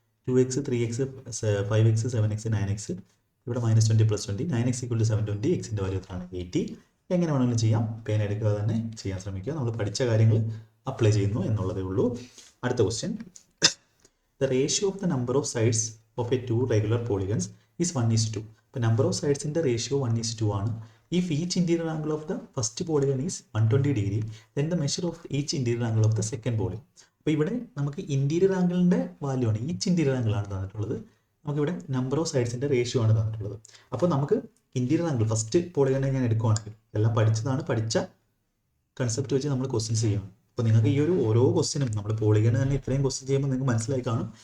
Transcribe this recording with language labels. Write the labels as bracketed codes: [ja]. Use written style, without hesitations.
[ml] 2x 3x 5x 7x 9x. ഇവിടെ -20 +20 9x = 720. എക്സിൻ്റെ value എത്രയാണ്? 80. എങ്ങനെ വേണമെങ്കിലും ചെയ്യാം. പേന എടുക്കാതെ തന്നെ ചെയ്യാൻ ശ്രമിക്കുക. നമ്മൾ പഠിച്ച കാര്യങ്ങൾ അപ്ലൈ ചെയ്യുന്നു എന്നുള്ളതേ ഉള്ളൂ. അടുത്ത question, [en] The ratio of the number of sides of a 2 regular polygons is 1:2. [ml] ഇപ്പോൾ നമ്പർ ഓഫ് സൈഡ്സിൻ്റെ റേഷ്യോ 1:2 ആണ്. [en] If each interior angle of the first polygon is 120 degree, then the measure of each interior angle of the second polygon. [ml] അപ്പോൾ ഇവിടെ നമുക്ക് interior ആംഗിളിൻ്റെ value ആണ്, each interior angle ആണ് തന്നിട്ടുള്ളത്. നമുക്കിവിടെ number of സൈഡ്സിൻ്റെ ratio ആണ് തന്നിട്ടുള്ളത്. അപ്പോൾ നമുക്ക് ഇന്റീരിയർ ആംഗിൾ ഫസ്റ്റ് പോളിഗണെ ഞാൻ എടുക്കുവാണെങ്കിൽ എല്ലാം പഠിച്ചതാണ്, പഠിച്ച കൺസെപ്റ്റ് വെച്ച് നമ്മൾ ക്വസ്റ്റ്യൻസ് ചെയ്യണം. അപ്പോൾ നിങ്ങൾക്ക് ഈ ഒരു ഓരോ ക്വസ്റ്റ്യനും നമ്മൾ പോളിഗണ് തന്നെ ഇത്രയും ക്വസ്റ്റ്യൻ ചെയ്യുമ്പോൾ നിങ്ങൾക്ക് മനസ്സിലായി കാണും.